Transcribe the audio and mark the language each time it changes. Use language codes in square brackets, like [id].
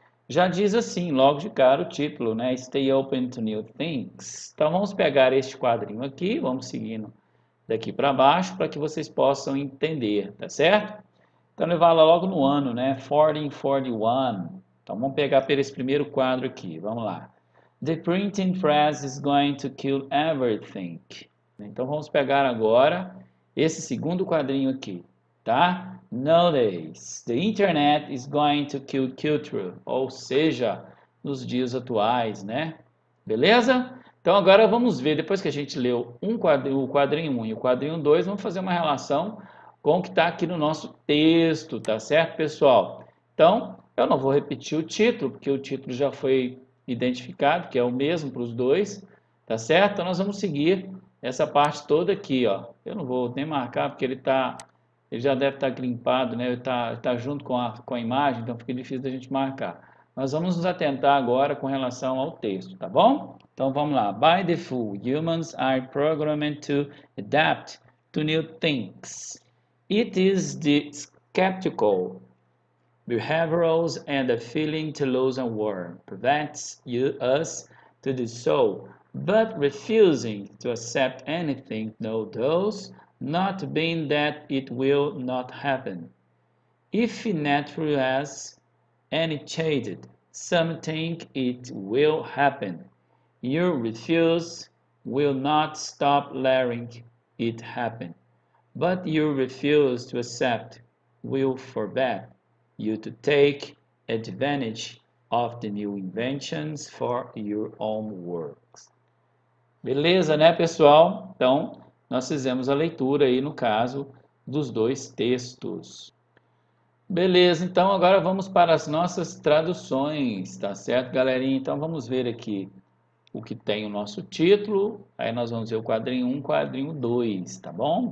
[pt] Já diz assim, logo de cara o título, né? [en] Stay open to new things. [pt] Então vamos pegar este quadrinho aqui, vamos seguindo daqui para baixo para que vocês possam entender, tá certo? Então ele vai lá logo no ano, né? 1441. Então vamos pegar pelo esse primeiro quadro aqui, vamos lá. [en] The printing press is going to kill everything. [pt] Então vamos pegar agora esse segundo quadrinho aqui, tá? [en] Nowadays, the internet is going to kill culture, [pt] ou seja, nos dias atuais, né? Beleza? Então agora vamos ver, depois que a gente leu o quadrinho 1 e o quadrinho 2, vamos fazer uma relação com o que está aqui no nosso texto, tá certo, pessoal? Então, eu não vou repetir o título, porque o título já foi identificado, que é o mesmo para os dois, tá certo? Então nós vamos seguir essa parte toda aqui, ó. Eu não vou nem marcar, porque ele já deve estar grimpado, né? Ele tá junto com a imagem, então fica difícil da gente marcar. Nós vamos nos atentar agora com relação ao texto, tá bom? Então vamos lá. [en] By default, humans are programmed to adapt to new things. It is the skeptical behaviorals and the feeling to lose a war prevents us to do so, but refusing to accept anything no does not mean that it will not happen. If nature has any changed something, it will happen. Your refuse will not stop letting it happen, but your refuse to accept will forbid you to take advantage of the new inventions for your own works. [pt] Beleza, né, pessoal? Então, nós fizemos a leitura aí, no caso, dos dois textos. Beleza, então agora vamos para as nossas traduções, tá certo, galerinha? Então vamos ver aqui o que tem o nosso título, aí nós vamos ver o quadrinho 1, quadrinho 2, tá bom?